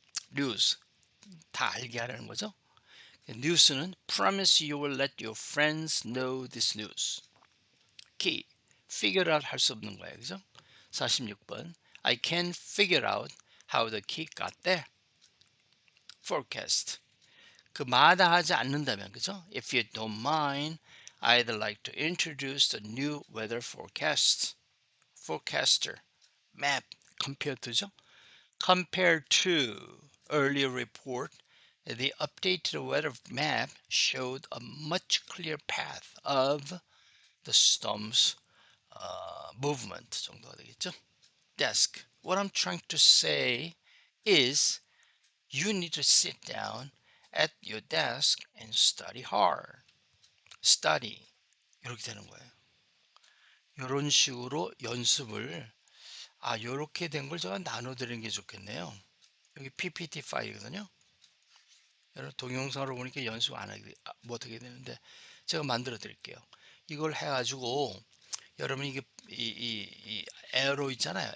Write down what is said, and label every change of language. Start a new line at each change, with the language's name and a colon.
Korean: News 다 알게 하라는 거죠.
English: News는 promise you will let your friends know this news. Key figure out
Korean: 할 수 없는 거예요. 그죠?
English: 46번 I can figure out how the kid got there.
Korean: Forecast 그 마다하지 않는다면 그죠?
English: If you don't mind, I'd like to introduce the new weather forecaster. Map compared to죠? Compared to earlier report, the updated weather map showed a much clearer path of the storm's movement
Korean: 정도가 되겠죠?
English: Desk. What I'm trying to say is you need to sit down at your desk and study hard.
Korean: Study. 이렇게 되는 거예요. 이런 식으로 연습을 이렇게 된 걸 제가 나눠드리는 게 좋겠네요. 여기 PPT 파일이거든요. 여러분 동영상으로 보니까 연습 안 하게 못하게 되는데 제가 만들어 드릴게요. 이걸 해가지고 여러분 이게 이 에러 있잖아요.